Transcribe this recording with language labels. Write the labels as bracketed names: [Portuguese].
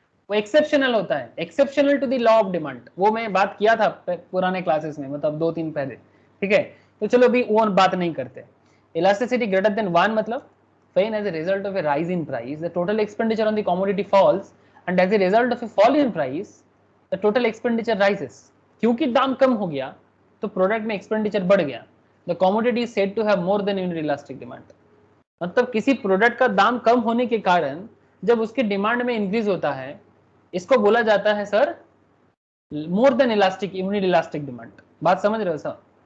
[Hindi] वो एक्सेप्शनल होता है, [English] Exceptional to the law of demand. [Hindi] वो मैं बात किया था पुराने क्लासेस में, मतलब 2-3 पहले, ठीक है। तो चलो अभी वो बात नहीं करते। इलास्टिसिटी ग्रेटर देन 1 मतलब [English] when as a result of a rise in price the total expenditure on the commodity falls and as a result of a fall in price the total expenditure rises। [Hindi] क्योंकि दाम कम हो गया तो product में expenditure बढ़ गया, [English] the commodity is said to have more than inelastic demand। [Hindi] मतलब किसी प्रोडक्ट का दाम कम होने के कारण जब उसके डिमांड में इंक्रीज होता है, इसको बोला जाता है sir more than elastic unit elastic demand. बात समझ रहे हो सर?